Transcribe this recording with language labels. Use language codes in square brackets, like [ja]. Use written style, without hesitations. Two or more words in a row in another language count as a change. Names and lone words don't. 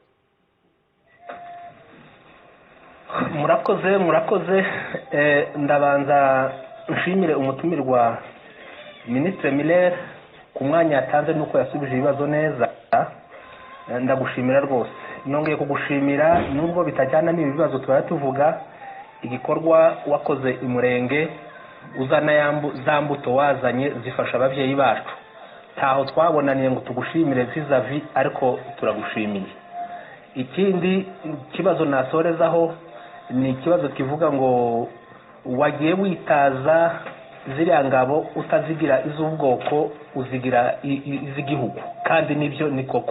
[rw] Murakoze ndabanza nshimire umutumirwa Ministre Miller ku mwanya yatanze nuko yasubije ibibazo neza. Ndagushimira rwose, nongeye kugushimira nubwo bitajyana n'ibibazo twari tuvuga. Igikorwa wakoze imurenge uzana za mbuto wazanye zifasha ababyeyi bacu, taho twabonaniye ngo tugushimire vis-a-vis, ariko turagushimiye. Ikindi kibazo nasorezaho ni ikibazo kivuga ngo wagiye witaza ziriya ngabo utazigira iz'ubwoko uzigira iz'igihugu, kandi nibyo ni koko.